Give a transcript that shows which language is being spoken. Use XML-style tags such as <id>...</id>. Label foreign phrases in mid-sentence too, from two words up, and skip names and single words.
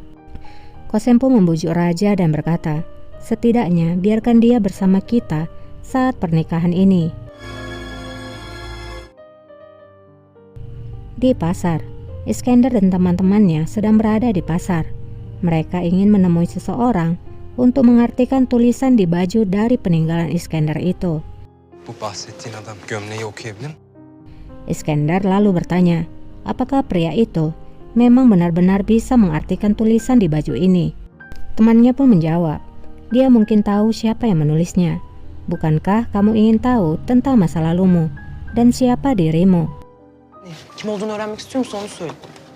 <id>Qasem pun membujuk Raja dan berkata, setidaknya biarkan dia bersama kita saat pernikahan ini. Di pasar, Iskandar dan teman-temannya sedang berada di pasar. Mereka ingin menemui seseorang untuk mengartikan tulisan di baju dari peninggalan Iskandar itu.</id> <tr>Bu bahsettiğin adam gömleği okuyabilir mi?</tr> <id>Iskandar lalu bertanya, apakah pria itu memang benar-benar bisa mengartikan tulisan di baju ini? Temannya pun menjawab, dia mungkin tahu siapa yang menulisnya. Bukankah kamu ingin tahu tentang masa lalumu dan siapa dirimu?</id> <tr>Kim olduğunu öğrenmek istiyor musun onu söyle.</tr>